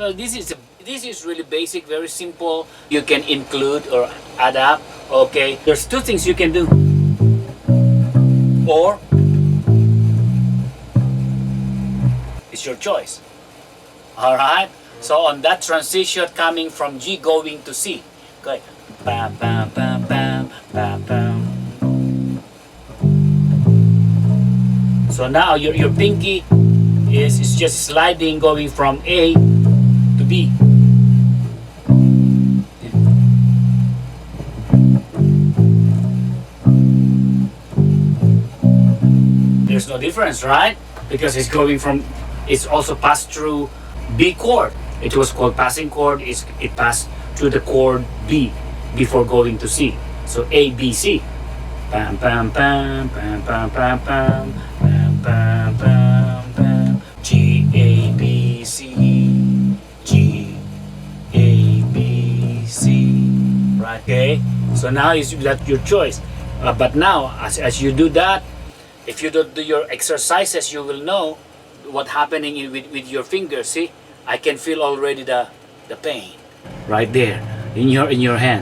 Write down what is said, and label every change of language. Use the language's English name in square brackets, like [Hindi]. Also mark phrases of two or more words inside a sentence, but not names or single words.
[English] So this is really basic, very simple. You can include or add up. Okay, there's two things you can do. Or it's your choice. All right. So on that transition coming from G going to C, okay. Bam, bam, bam, bam, bam, bam. So now your pinky is just sliding, going from A to B. There's no difference, right? Because it's going from, it's also passed through B chord. It was called passing chord. It passed through the chord B before going to C. So A, B, C. Pam, pam, pam, pam, pam, pam, pam, pam, pam, pam, pam. G, A, B, C. G, A, B, C. Right, okay? So now that's your choice. But now, as you do that, if you don't do your exercises, you will know what's happening with your fingers. See, I can feel already the pain right there in your hand.